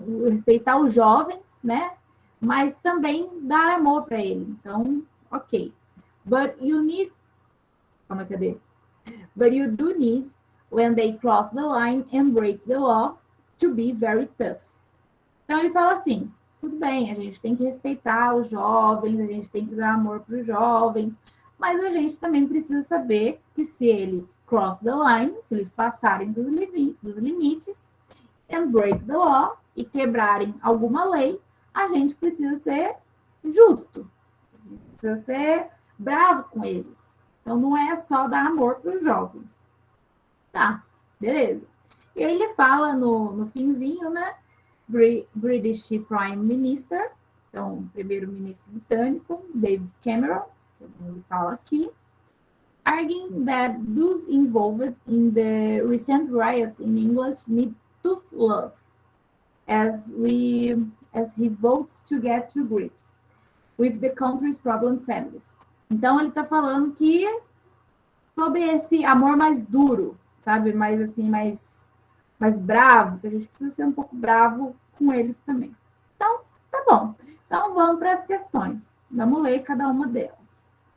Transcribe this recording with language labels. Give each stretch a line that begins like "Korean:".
Portuguese: respeitar os jovens, né? Mas também dar amor para ele. Então, ok.
English: But you need...
Portuguese: Calma, cadê?
English: But you do need, when they cross the line and break the law, to be very tough.
Portuguese: Então, ele fala assim, tudo bem, a gente tem que respeitar os jovens, a gente tem que dar amor para os jovens, mas a gente também precisa saber que se ele
English: cross the line,
Portuguese: se eles passarem dos limites,
English: and break the law,
Portuguese: e quebrarem alguma lei, a gente precisa ser justo, precisa ser bravo com eles. Então, não é só dar amor para os jovens. Tá, beleza. E aí ele fala no finzinho, né?
English: British Prime Minister,
Portuguese: então, primeiro-ministro britânico,
English: David Cameron,
Portuguese: ele fala aqui,
English: arguing that those involved in the recent riots in England need tough love, as he votes to get to grips with the country's problem families.
Portuguese: Então, ele está falando que sobre esse amor mais duro, sabe? Mais assim, mais bravo, que a gente precisa ser um pouco bravo com eles também. Então, tá bom. Então, vamos para as questões. Vamos ler cada uma delas.